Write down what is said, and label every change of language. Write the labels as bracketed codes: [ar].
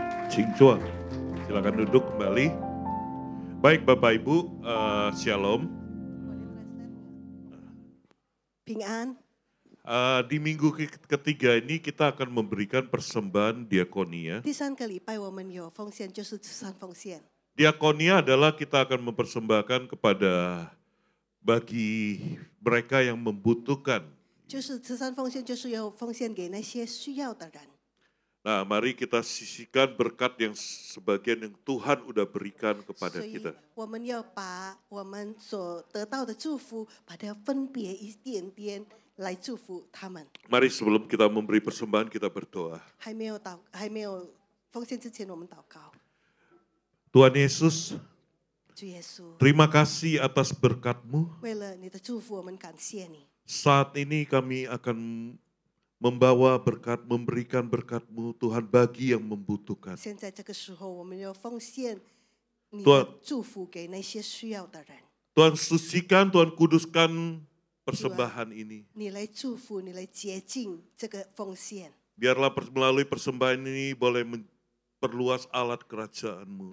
[zh] 请坐。 [id] Silakan duduk kembali. Baik Bapak Ibu, Shalom. [zh] 平安。 [id] Di minggu ketiga ini kita akan memberikan persembahan diakonia. [zh] 第3个礼拜我们有奉献，就是慈善奉献。 [id] Diakonia adalah kita akan mempersembahkan kepada bagi mereka yang membutuhkan. [zh] 就是慈善奉献，就是要奉献给那些需要的人。 [id] Nah, mari kita sisihkan berkat yang sebagian yang Tuhan udah berikan kepada [zh] 所以 [id] kita. [zh] 我们要把我们所得到的祝福，把它分别一点点来祝福他们。 [id] Mari sebelum kita memberi persembahan kita berdoa. [zh] 还没有奉献之前，我们祷告。 [id] Tuhan Yesus, [zh] 主耶稣， [id] terima kasih atas berkat-Mu. [zh] 为了你的祝福，我们感谢你。 [id] Saat ini kami akan membawa berkat, memberikan berkat-Mu Tuhan bagi yang membutuhkan. [zh] 现在这个时候，我们要奉献你对的祝福给那些需要的人。 [id] Tuhan sucikan, Tuhan kuduskan persembahan ini. [zh] 你来祝福，你来洁净这个奉献， [id] Biarlah melalui persembahan ini boleh perluas alat kerajaan-Mu.